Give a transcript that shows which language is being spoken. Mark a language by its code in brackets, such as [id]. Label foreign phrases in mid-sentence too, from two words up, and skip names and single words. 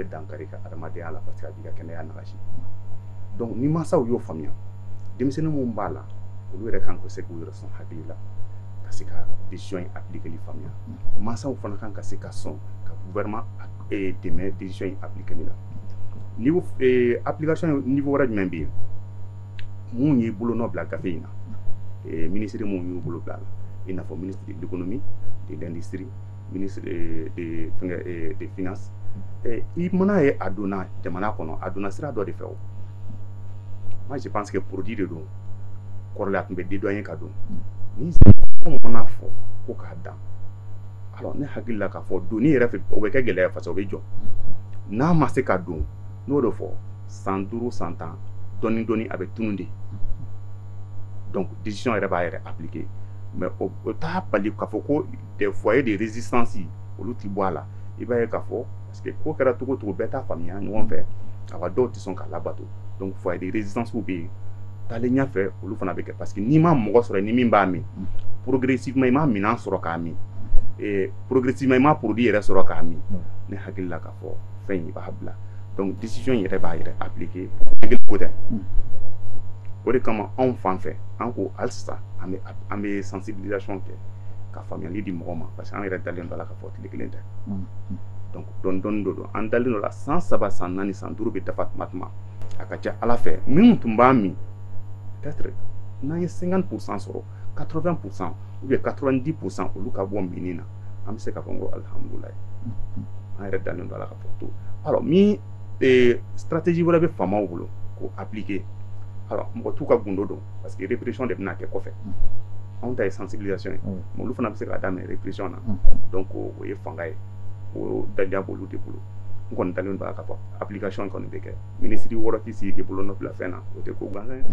[bm] dankari ka adamadenya la [fr] parce que [bm] a b'i ka kɛnɛya nagasi donc ni mansaw y'o faamuya denmisɛnnin mun b'a la olu yɛrɛ kan ka se k'u yɛrɛ sɔn hakili la ka se ka décision in appliquer faamuya mansaw fana kan ka se ka sɔn ka gouvernement dɛmɛ décision in appliquer la [fr] niveau application niveau [bm] wɛrɛ jumɛn bɛ yen mun ye bolonɔ bila gafe in na ministre mun y'u bolo bila la i n'a fɔ [fr] ministre de l'économie de l'industrie ministre des finances [bm] i mana ye a donna jamana kɔnɔ a donna sira dɔ de fɛ o [fr] moi je pense que produit [bm] de don kɔrɔlen a tun bɛ dédouaner ka don ni mana fɔ ko k'a dan alors ne hakili la k'a fɔ donni yɛrɛ fɛ o bɛ kɛ gɛlɛya [fr] parce que [bm] o bɛ jɔ n'a ma se ka don n'o de fɔ san 5 san 10 dɔɔni dɔɔni a bɛ tunu de [fr] donc décision [bm] yɛrɛ b'a yɛrɛ appliquer mais o t'a bali k'a fɔ ko [fr] des foyers de résistance [bm] olu ti bɔ a la i b'a ye k'a fɔ [fr] parce que [bm] ko kɛra cogo cogo bɛɛ t'a faamuya ɲɔgɔn fɛ awa dɔw tɛ sɔn k'a labato [fr] donc foyer de résistance [bm] bɛ yen taalen ɲɛfɛ olu fana bɛ kɛ [fr] parce que [bm] n'i ma mɔgɔ sɔrɔ ni min b'a min progressivement i ma minɛn sɔrɔ k'a min progressivement i ma produit yɛrɛ sɔrɔ k'a min ne hakili la k'a fɔ fɛn in i b'a bila [fr] donc décision [bm] yɛrɛ b'a yɛrɛ appliquer ko tɛ o de kama anw fan fɛ an ko halisa an bɛ sensibilisation kɛ ka faamuyali di mɔgɔ ma [fr] parce que [bm] an yɛrɛ dalen dɔ la k'a fɔ tile kelen tɛ donc dɔɔni dɔɔni do an dalen dɔ la san 3 san 4 san 5 bɛ dafa tuma tuma a ka ca ala fɛ minnu tun b'a min peut-être n'an ye 50% sɔrɔ 80% [fr] ou bien [bm] 90% olu ka bɔ minni na an bɛ se k'a fɔ n ko alihamudulilayi an yɛrɛ dalen dɔ la k'a fɔ to alors min stratégie wɛrɛ bɛ faamaw bolo k'o appliquer alors mɔgɔ t'u ka gundo dɔn [fr] parce que répression [bm] de bɛna kɛ kɔfɛ anw ta ye sensibilisation ye mais olu fana bɛ se k'a daminɛ répression na donc o ye fanga ye o daliya b'olu de bolo n kɔni dalen don a k'a fɔ application kɔni bɛ kɛ ministre wɔɔrɔ tɛ sigi k'i bolo nɔ bila fɛn na o tɛ ko gansan ye.